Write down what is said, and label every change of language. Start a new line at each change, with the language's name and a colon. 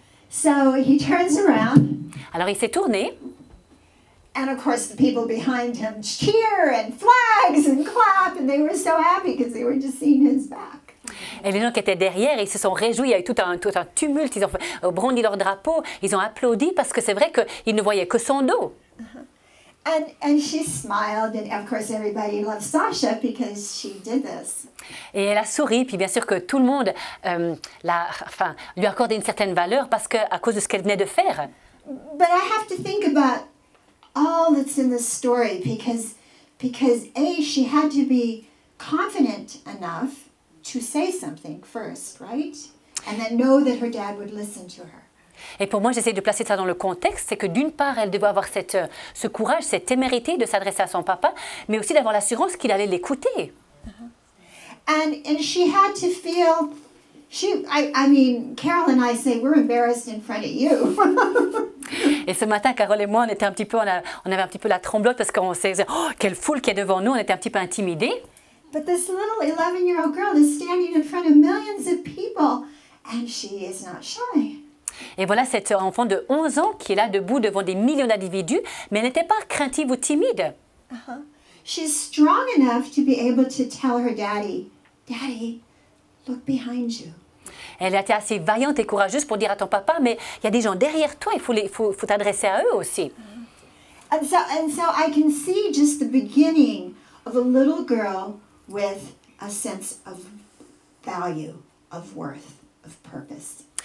English: So he turns around,
French: Alors il s'est tourné,
English: and of course the people behind him cheer and flags and clap, and they were so happy because they were just seeing his back.
French: et les gens qui étaient derrière, ils se sont réjouis, il y a eu tout un tumulte, ils ont brandi leur drapeau, ils ont applaudi parce que c'est vrai qu'ils ne voyaient que son dos.
English: And she smiled, and of course everybody loved Sasha because she did this.
French: Et elle a souri, puis bien sûr que tout le monde lui accordait une certaine valeur à cause de ce qu'elle venait de faire.
English: But I have to think about all that's in this story because she had to be confident enough to say something first, right? And then know that her dad would listen to her.
French: Et pour moi, j'essaie de placer ça dans le contexte, c'est que d'une part, elle devait avoir ce courage, cette témérité de s'adresser à son papa, mais aussi d'avoir l'assurance qu'il allait l'écouter.
English: And she had to feel, I mean, Carol and I say we're embarrassed in front of you.
French: Et ce matin, Carole et moi, on avait un petit peu la tremblote parce qu'on s'est dit, oh, quelle foule qui est devant nous, on était un petit peu intimidés.
English: But this little 11-year-old girl is standing in front of millions of people, and she is not shy.
French: Et voilà cette enfant de 11 ans qui est là debout devant des millions d'individus, mais elle n'était pas craintive ou timide.
English: She's strong enough to be able to tell her daddy, Daddy, look behind you.
French: Elle était assez vaillante et courageuse pour dire à ton papa, mais il y a des gens derrière toi, il faut t'adresser à eux aussi.
English: And so I can see just the beginning of a little girl with a sense of value, of worth, of purpose.